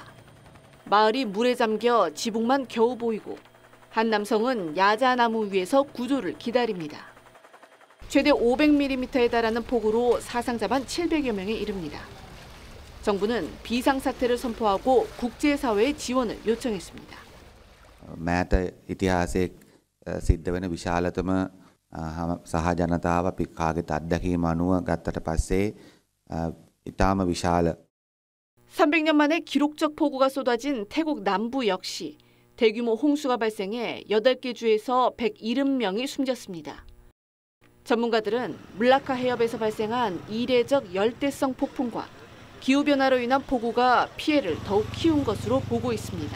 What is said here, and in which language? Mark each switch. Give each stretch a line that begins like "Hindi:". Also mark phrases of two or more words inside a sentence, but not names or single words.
Korean: 마을이 물에 잠겨 지붕만 겨우 보이고 한 남성은 야자나무 위에서 구조를 기다립니다. 최대 500mm에 달하는 폭우로 사상자만 700여 명에 이릅니다. 정부는 비상사태를 선포하고 국제사회의 지원을 요청했습니다.
Sinhala: මෑත ඉතිහාසයේ සිද්ධ වෙන විශාලතම සහ ජනතාව අපි කාගෙත් අත්දැකීම අනුව ගත්තට පස්සේ 이타마 විශාල
Korean: 300년 만에 기록적 폭우가 쏟아진 태국 남부 역시 대규모 홍수가 발생해 8개 주에서 170명이 숨졌습니다. 전문가들은 물라카 해협에서 발생한 이례적 열대성 폭풍과 기후변화로 인한 폭우가 피해를 더욱 키운 것으로 보고 있습니다.